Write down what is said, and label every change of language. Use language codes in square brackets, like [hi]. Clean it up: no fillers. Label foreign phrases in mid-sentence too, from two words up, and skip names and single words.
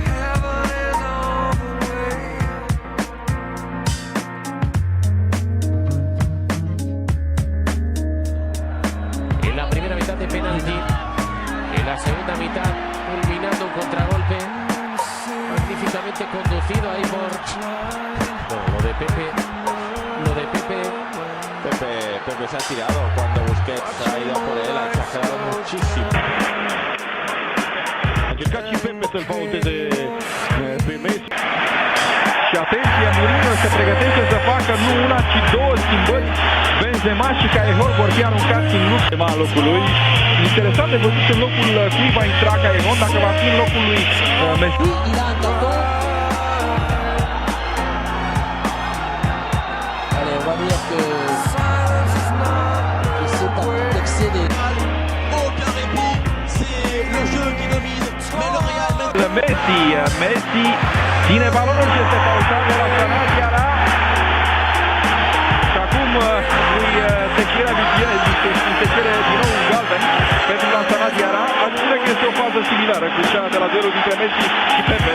[es] En la primera mitad de penalti, en la segunda mitad culminando un contragolpe magníficamente conducido ahí por lo de Pepe. Pepe se ha tirado cuando Busquets ha ido por él, ha exagerado muchísimo. [ro] A încercat și Pepe să-l faulteze pe Messi. Și atenție, Mourinho se pregătește să facă nu una, ci două schimbări. Benzema și Caihor vor fi aruncați în luptă în locul lui. Interesant de văzut în locul cui va intra Caihor, dacă va fi în locul lui Messi. [es] Y la tocó. [fr] Allez, on va dire que c'est un petit excédé. Aucun répit, c'est le jeu qui domine, mais le Real [ro] Messi ține balonul și este pauzat de la Sanadiara. Și acum se cere din nou un galben pentru la Sanadiara. Aș spune că este o fază similară cu cea de la duelul dintre Messi și Pepe.